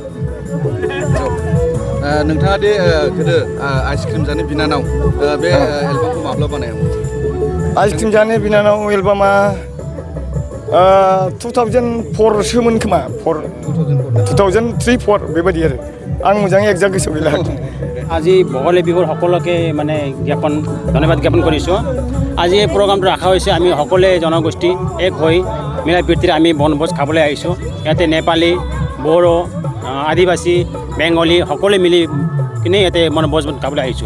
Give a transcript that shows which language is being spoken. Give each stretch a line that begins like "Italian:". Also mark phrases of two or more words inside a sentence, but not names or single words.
Bodo: नोंथाङा दे गोदो आइसक्रिम जानो बिनानाव बे एलबामखौ माब्ला बानायामोन आइसक्रिम जानो बिनानाव एलबामा 2004 सोमोन खोमा 2003-4 बेबायदि आरो आं मोजाङै एक्जाक्ट गोसोआव गैला
Assamese: আজি ভোগালী বিহুৰ সকলোকে মানে ধন্যবাদ জ্ঞাপন কৰিছোঁ আজি এই প্ৰগ্ৰামটো ৰখা হৈছে আমি সকলোৱে জনগোষ্ঠী এক হৈ মিলা প্ৰীতিৰে আমি বনভোজ খাবলৈ আহিছোঁ ইয়াতে নেপালী বড়ো আদিবাসী বেংগলী সকলোৱে মিলি কিনে ইয়াতে বনভোজ খাবলৈ আহিছোঁ